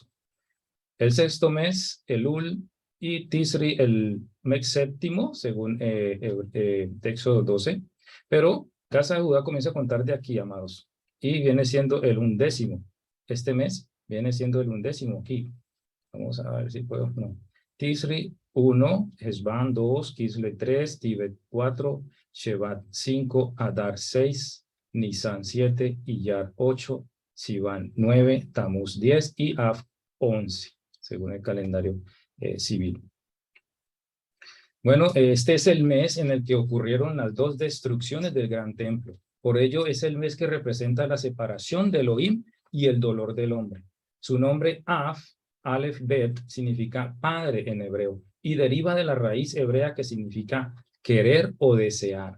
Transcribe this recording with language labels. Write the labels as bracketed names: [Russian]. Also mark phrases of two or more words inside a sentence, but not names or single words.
[Spanish] El sexto mes, Elul, y Tisri, el mes séptimo, según Éxodo 12. Pero Casa de Judá comienza a contar de aquí, amados, y viene siendo el 11º. Este mes viene siendo el 11º aquí. Vamos a ver si puedo. No. Tisri 1, Hesban 2, Kisle 3, Tibet 4, Shevat 5, Adar 6, Nisan 7, Iyar 8, Sivan 9, Tamuz 10 y Av 11, según el calendario civil. Bueno, este es el mes en el que ocurrieron las dos destrucciones del gran templo. Por ello es el mes que representa la separación de Elohim y el dolor del hombre. Su nombre Av, Aleph Bet, significa padre en hebreo y deriva de la raíz hebrea que significa querer o desear.